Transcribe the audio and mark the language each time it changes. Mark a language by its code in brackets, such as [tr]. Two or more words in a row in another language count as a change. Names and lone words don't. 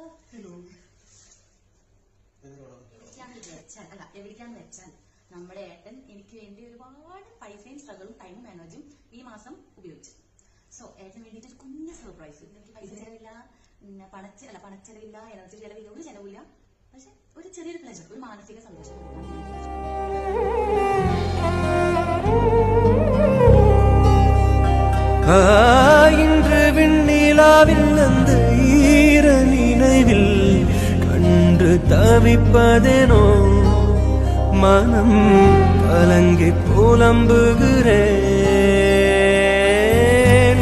[ml] എവിടേക്കാന്ന് വെച്ചാൽ നമ്മുടെ ഏട്ടൻ എനിക്ക് വേണ്ടി ഒരുപാട് പൈസയും സ്ട്രഗിളും ടൈമും എനർജിയും ഈ മാസം ഉപയോഗിച്ചു. സോ ഏട്ടന് വേണ്ടിയിട്ട് ഒരു കുഞ്ഞ് സർപ്രൈസ്. എനിക്ക് പൈസ ചെലവില്ല, പണച്ചെലവില്ല, എനർജി ചെലവില്ല, ഒരു ചെലവില്ല. പക്ഷെ ഒരു ചെറിയൊരു പ്ലജർ, ഒരു മാനസിക സന്തോഷം. [ta] இன்று விண்ணிலாவில் அந்த ஈர நினைவில் கண்டு தவிப்பதேனோ மனம் கலங்கி புலம்புகிறேன்.